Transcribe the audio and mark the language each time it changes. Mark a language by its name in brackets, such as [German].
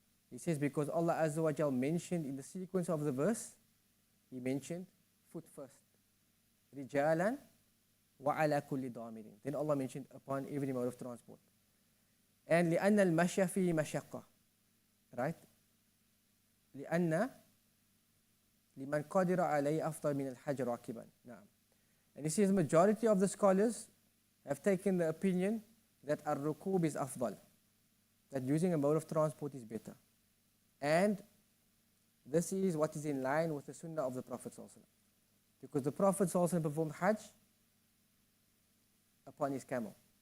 [English] He says because Allah Azza wa Jal mentioned in the sequence of the verse, He mentioned foot first. [Arabic] Rijalan wa ala kulli dhamirin. [English] Then Allah mentioned upon every mode of transport. And [Arabic] لأن المشي فيه مشقة. [English] Right? [Arabic] لأن لمن قدر عليه أفضل من الحج راكبا. نعم. [English] And he says the majority of the scholars have taken the opinion that ar-rukub is afdal, that using a mode of transport is better. And this is what is in line with the sunnah of the Prophet ﷺ. Because the Prophet ﷺ performed Hajj upon his camel.